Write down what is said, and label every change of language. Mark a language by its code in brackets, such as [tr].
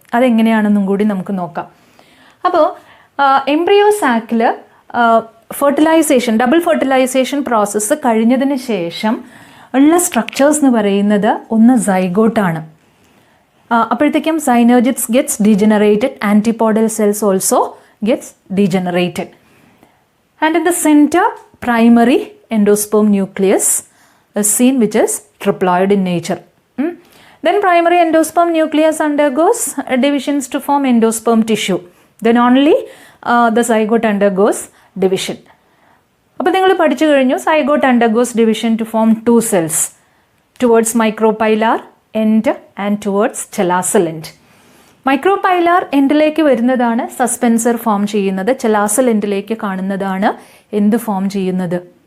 [ml] അതെങ്ങനെയാണെന്നും കൂടി നമുക്ക് നോക്കാം. അപ്പോൾ embryo സാക്കിൽ fertilisation, double fertilisation process കഴിഞ്ഞതിന് ശേഷം ഉള്ള സ്ട്രക്ചേഴ്സ് എന്ന് പറയുന്നത് ഒന്ന് സൈഗോട്ടാണ്. [en] അപ്പോഴത്തേക്കും synergids gets degenerated, antipodal cells also gets degenerated. And in the centre primary endosperm nucleus is seen which is triploid in nature. Then primary endosperm nucleus undergoes divisions to form endosperm tissue. Then only the zygote undergoes division. [ml] അപ്പോൾ നിങ്ങൾ പഠിച്ചു കഴിഞ്ഞു [en] Zygote undergoes division to form two cells, towards micropylar end and towards chalazal end. [ml] Micropylar എൻഡിലേക്ക് വരുന്നതാണ് suspensor form ചെയ്യുന്നത്. ചെലാസൽ എൻഡിലേക്ക് കാണുന്നതാണ് എന്ത് form ചെയ്യുന്നത്?